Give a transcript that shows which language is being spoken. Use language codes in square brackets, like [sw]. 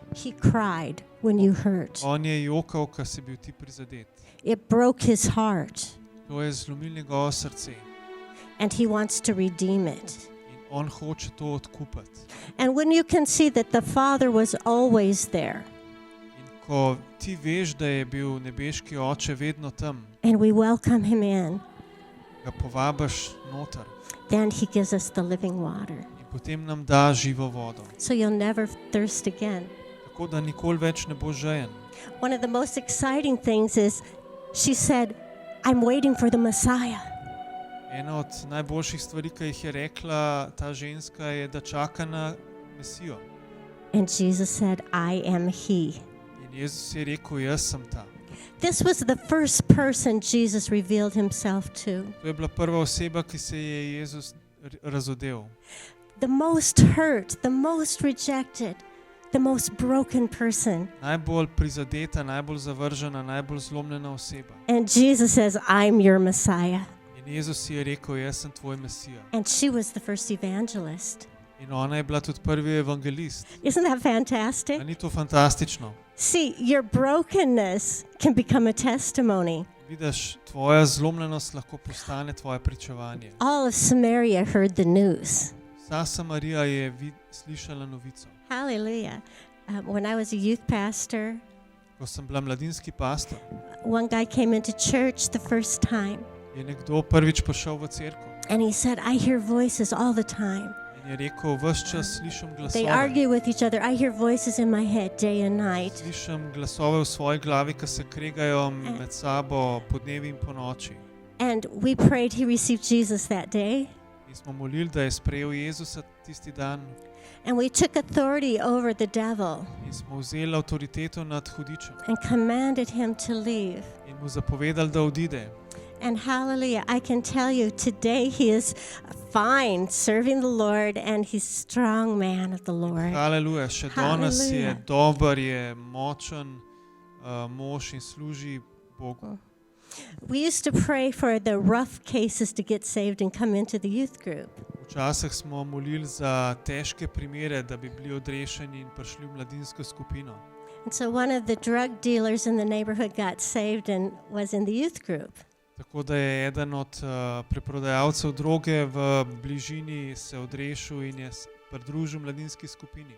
[en] He cried when you hurt. [sl] On je jokal, ko si bil ti prizadet. [en] It broke his heart, [sl] To je zlomil njegovo srce [en] and he wants to redeem it. [sl] in on hoče to odkupiti. [en] And when you can see that the Father was always there, [sl] In ko ti veš, da je bil nebeški oče vedno tam, [en] and we welcome him in, [sl] ga povabiš noter [en] then he gives us the living water. [sl] in potem nam da živo vodo. [en] So you'll never thirst again. [sl] Tako da nikoli več ne boš žejen. [en] One of the most exciting things is she said, I'm waiting for the Messiah. [sl] Ena od najboljših stvari, ki jih je rekla ta ženska, je, da čaka na Mesijo. [en] And Jesus said, I am he. [sl] In Jezus je rekel, jaz sem ta. [en] This was the first person Jesus revealed himself to. [sl] To je bila prva oseba, ki se je Jezus razodel. [en] The most hurt, the most rejected, the most broken person. [sl] Najbolj prizadeta, najbolj zavržena, najbolj zlomljena oseba. [en] And Jesus says, I'm your Messiah. [sl] In Jezus je rekel, jaz sem tvoj Mesija. [en] And she was the first evangelist. [sl] In ona je bila tudi prvi evangelist. [en] Isn't that [sl] A [en] fantastic? [sl] ni to fantastično? [en] See, your brokenness can become a testimony. [sl] Vidiš, tvoja zlomljenost lahko postane tvoje pričevanje. [en] All of Samaria heard the news. [sl] Vsa Samarija je slišala novico. [en] Hallelujah. When I was a youth pastor, [sl] Ko sem bila mladinski pastor, [en] one guy came into church the first time, [sl] je nekdo prvič prišel v cerkev [en] and he said, I hear voices all the time. [sl] in je rekel, ves čas slišim [en] They [sl] glasove. [en] argue with each other. I hear voices in my head day and night. [sl] Slišim glasove v svoji glavi, ki se kregajo med sabo podnevi in ponoči. [en] And we prayed he received Jesus that day. [sl] In smo molili, da je sprejel Jezusa tisti dan [en] And we took authority over the devil [sl] in smo vzeli avtoriteto nad hudičem [en] and commanded him to leave. [sl] in mu zapovedali, da odide. [en] And hallelujah, I can tell you today he is fine serving the Lord and he's a strong man of the Lord. [sl] Haleluja, še danes je Haleluja. dober, je močen mož in služi Bogu. [en] We used to pray for the rough cases to get saved and come into the youth group. [sl] Včasih smo molili za težke primere, da bi bili odrešeni in prišli v mladinsko skupino. [en] And so one of the drug dealers in the neighborhood got saved and was in the youth group. [sl] Tako da je eden od preprodajalcev droge v bližini se odrešil in je pridružil mladinski skupini.